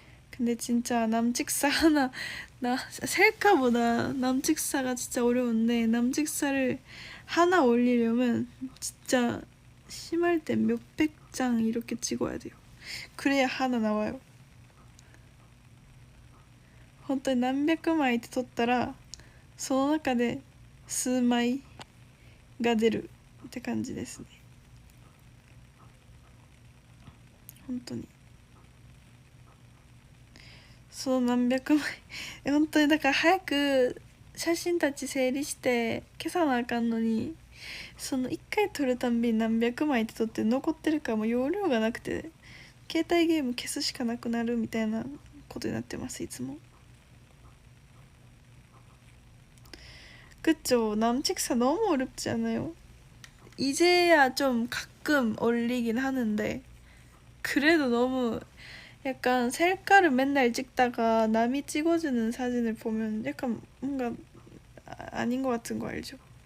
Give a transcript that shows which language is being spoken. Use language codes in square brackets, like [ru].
[ko] 근데 진짜 남직사 하나, 셀카보다 남직사가 진짜 어려운데, 남직사를 하나 올리려면 진짜 심할 때 몇백 장 이렇게 찍어야 돼요. 그래야 하나 나와요. [ja] 本当に何百枚って撮ったらその中で数枚が出るって感じですね。本当にその何百枚本当にだから早く写真たち整理して消さなあかんのに、その1回撮るたんびに何百枚って撮って残ってるからもう容量がなくて携帯ゲーム消すしかなくなるみたいなことになってます。いつも。 [ko] 그쵸. 남직사 너무 어렵지 않아요? 이제야 좀 가끔 올리긴 하는데 그래도 너무 약간 셀카를 맨날 찍다가 남이 찍어주는 사진을 보면 약간 뭔가 아닌 것 같은 거 알죠?